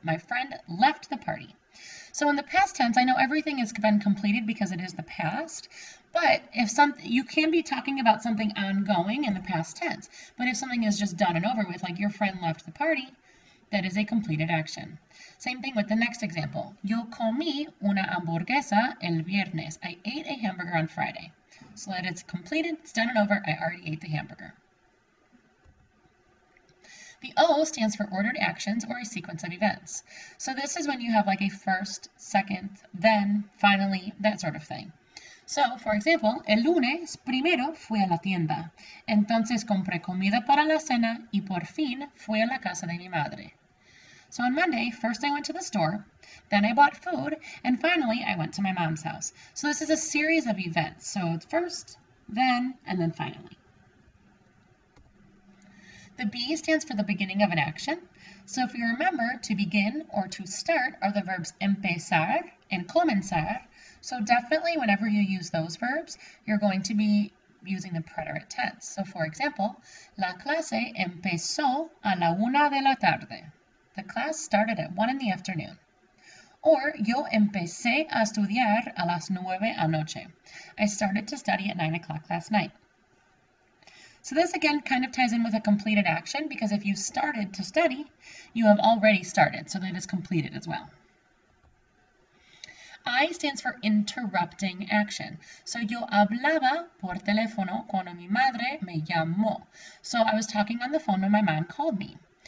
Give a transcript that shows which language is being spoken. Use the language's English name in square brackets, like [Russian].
[English] My friend left the party. So in the past tense, I know everything has been completed because it is the past, but if you can be talking about something ongoing in the past tense, but if something is just done and over with, like your friend left the party, that is a completed action. Same thing with the next example. [Spanish] Yo comí una hamburguesa el viernes. [English] I ate a hamburger on Friday. So that it's completed, it's done and over, I already ate the hamburger. The O stands for ordered actions or a sequence of events. So this is when you have like a first, second, then, finally, that sort of thing. So, for example, [Spanish] el lunes primero fui a la tienda. Entonces compré comida para la cena y por fin fui a la casa de mi madre. [English] So on Monday, first I went to the store, then I bought food, and finally I went to my mom's house. So this is a series of events. So it's first, then, and then finally. The B stands for the beginning of an action. So if you remember, to begin or to start are the verbs empezar and comenzar. So definitely whenever you use those verbs, you're going to be using the preterite tense. So for example, [Spanish] la clase empezó a la 1 de la tarde. [English] The class started at 1 in the afternoon. [Spanish] Or yo empecé a estudiar a las 9 anoche. [English] I started to study at 9 o'clock last night. So this again kind of ties in with a completed action because if you started to study, you have already started, so that is completed as well. I stands for interrupting action. So [Spanish] yo hablaba por teléfono cuando mi madre me llamó. [English] So I was talking on the phone when my mom called me.